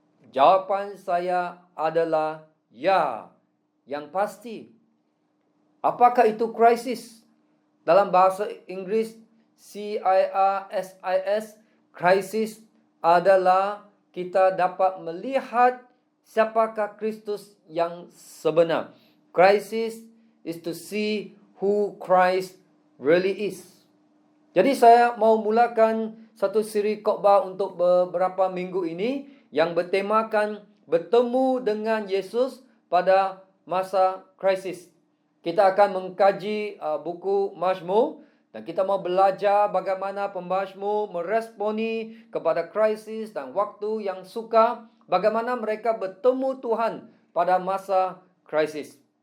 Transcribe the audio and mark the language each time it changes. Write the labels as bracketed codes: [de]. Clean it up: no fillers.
[ms] Jawapan saya adalah ya, yang pasti. Apakah itu krisis? Dalam bahasa Inggeris, CIRSIS, krisis adalah kita dapat melihat siapakah Kristus yang sebenar. [en] Krisis is to see who Christ really is. [ms] Jadi saya mau mulakan satu siri khotbah untuk beberapa minggu ini yang bertemakan bertemu dengan Yesus pada masa krisis. Kita akan mengkaji buku Mazmur dan kita mau belajar bagaimana pemazmur meresponi kepada krisis dan waktu yang sukar, bagaimana mereka bertemu Tuhan pada masa krisis.